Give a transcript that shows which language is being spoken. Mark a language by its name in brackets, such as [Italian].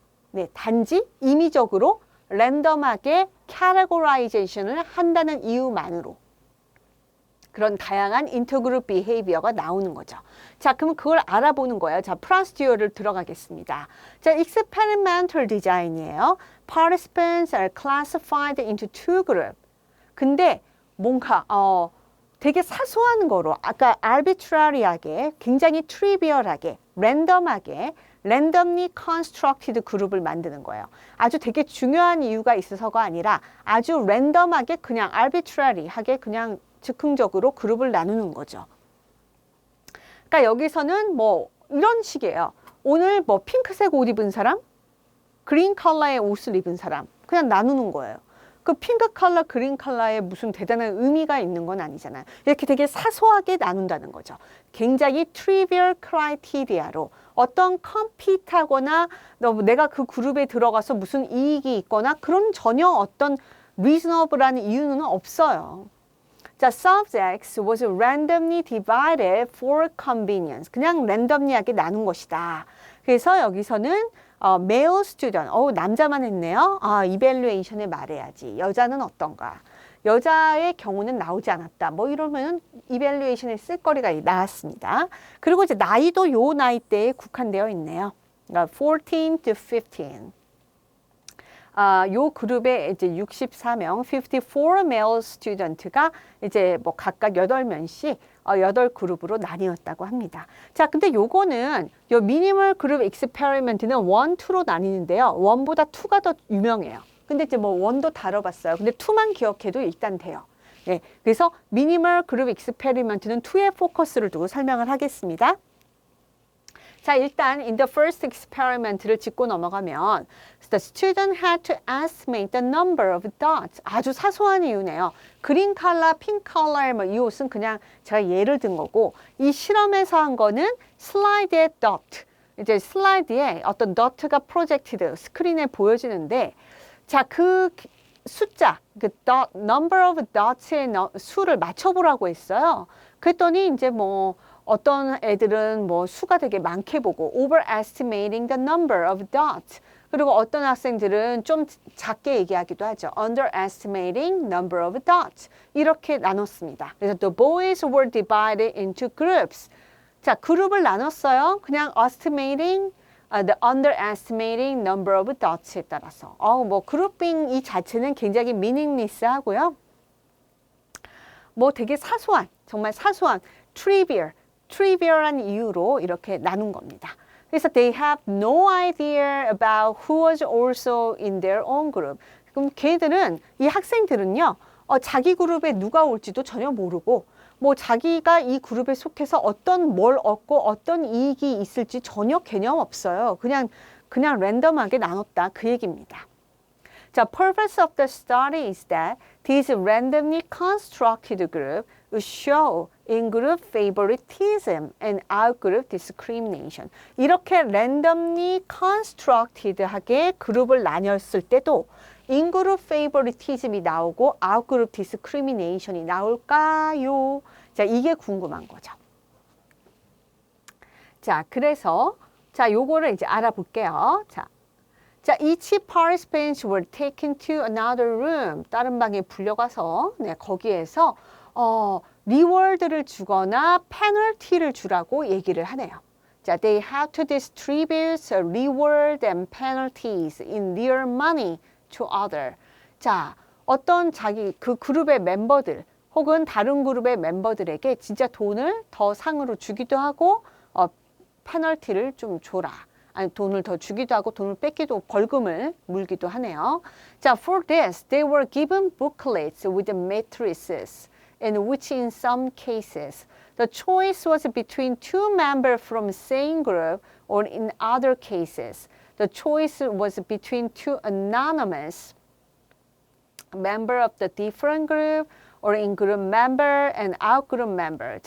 [Korean] 네, 단지 임의적으로 랜덤하게 캐테고라이제이션을 한다는 이유만으로 그런 다양한 인터그룹 비헤이비어가 나오는 거죠. 자, 그럼 그걸 알아보는 거예요. 자, 프로시디어를 들어가겠습니다. 자, experimental design이에요. [English] Participants are classified into two groups. [Korean] 근데 뭔가 되게 사소한 거로 아까 arbitrary하게 굉장히 trivial하게 랜덤하게 randomly constructed 그룹을 만드는 거예요. 아주 되게 중요한 이유가 있어서가 아니라 아주 랜덤하게 그냥 arbitrary하게 그냥 즉흥적으로 그룹을 나누는 거죠. 그러니까 여기서는 뭐 이런 식이에요. 오늘 뭐 핑크색 옷 입은 사람, 그린 컬러의 옷을 입은 사람 그냥 나누는 거예요. 그 핑크 컬러, 그린 컬러에 무슨 대단한 의미가 있는 건 아니잖아요. 이렇게 되게 사소하게 나눈다는 거죠. 굉장히 trivial criteria로 어떤 컴피트하거나 내가 그 그룹에 들어가서 무슨 이익이 있거나 그런 전혀 어떤 reasonable라는 이유는 없어요. 자, [English] subjects was randomly divided for convenience. [Korean] 그냥 랜덤리하게 나눈 것이다. 그래서 여기서는 male student, 남자만 했네요. evaluation에 말해야지. 여자는 어떤가? 여자의 경우는 나오지 않았다. 뭐 이러면 evaluation에 쓸 거리가 나왔습니다. 그리고 이제 나이도 요 나이대에 국한되어 있네요. 그러니까 14 to 15. 요 그룹에 이제 64명, 54 male student가 이제 뭐 각각 8명씩 8그룹으로 나뉘었다고 합니다. 자, 근데 요거는 요 미니멀 그룹 익스페리먼트는 1, 2로 나뉘는데요. 1보다 2가 더 유명해요. 근데 이제 뭐 1도 다뤄봤어요. 근데 2만 기억해도 일단 돼요. 네, 그래서 미니멀 그룹 익스페리먼트는 2에 포커스를 두고 설명을 하겠습니다. 자, 일단 [English] in the first experiment를 [Korean] 짚고 넘어가면 [English] the student had to estimate the number of dots. [Korean] 아주 사소한 이유네요. 그린 컬러, 핑크 컬러의 이 옷은 그냥 제가 예를 든 거고 이 실험에서 한 거는 슬라이드의 dot. 이제 슬라이드에 어떤 dot가 프로젝티드 스크린에 보여지는데 자, 그 숫자, 그 dot, number of dots의 수를 맞춰보라고 했어요. 그랬더니 이제 뭐 어떤 애들은 뭐 수가 되게 많게 보고 [English] overestimating the number of dots. [Korean] 그리고 어떤 학생들은 좀 작게 얘기하기도 하죠. [English] underestimating number of dots. [Korean] 이렇게 나눴습니다. 그래서 [English] the boys were divided into groups. [Korean] 자, 그룹을 나눴어요. 그냥 [English] estimating the underestimating number of dots에 따라서. [Korean] 뭐 그룹핑 이 자체는 굉장히 meaningless 하고요. 뭐 되게 사소한, 정말 사소한 trivial한 이유로 이렇게 나눈 겁니다. 그래서 [English] they have no idea about who was also in their own group. [Korean] 그럼 걔들은, 이 학생들은요, 자기 그룹에 누가 올지도 전혀 모르고, 뭐 자기가 이 그룹에 속해서 어떤 뭘 얻고 어떤 이익이 있을지 전혀 개념 없어요. 그냥 랜덤하게 나눴다 그 얘기입니다. 자, [English] purpose of the study is that these randomly constructed groups show in-group favoritism and out-group discrimination. [Korean] 이렇게 randomly constructed하게 그룹을 나눴을 때도 in-group favoritism이 나오고 out-group discrimination이 나올까요? 자, 이게 궁금한 거죠. 자, 그래서 자, 요거를 이제 알아볼게요. 자, [English] each participants were taken to another room. [Korean] 다른 방에 불려가서 거기에서 리워드를 주거나 페널티를 주라고 얘기를 하네요. 자, [English] they have to distribute reward and penalties in their money to other. [Korean] 자, 어떤 자기 그 그룹의 멤버들 혹은 다른 그룹의 멤버들에게 진짜 돈을 더 상으로 주기도 하고 페널티를 좀 줘라. 아니 돈을 더 주기도 하고 돈을 뺏기도 벌금을 물기도 하네요. [English] 자, for this they were given booklets with matrices in which in some cases the choice was between two members from same group or in other cases the choice was between two anonymous member of the different group or in-group member and out-group member.